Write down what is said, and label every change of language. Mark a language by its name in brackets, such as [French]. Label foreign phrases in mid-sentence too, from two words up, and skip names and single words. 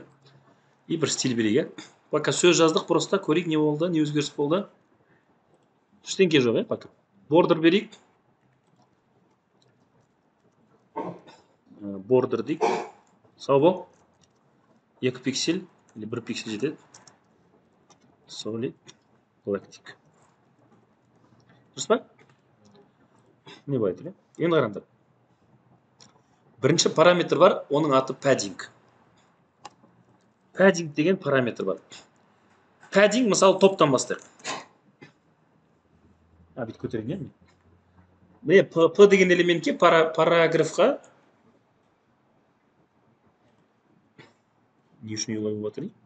[Kazakh] И бір стиль берейік, Пока сөз жаздық, просто көрейік не болды, не өзгеріс болды. Ештеңке жоқ, пока. Бордер берейік. Бордер дейік. Сау бол. 2 пиксель, или 1 пиксель жетеді. [English] Solid black дейік. [Kazakh] Дұрыс па? Не былай тұр? Енді қараңдар. Бірінші параметр бар, оның аты padding. Padding деген параметр бар. Padding, мысалы, топтан бастайық. Бүйтіп көтерейін, Міне, P деген элементке, параграфқа не үшін олай болып жатыр?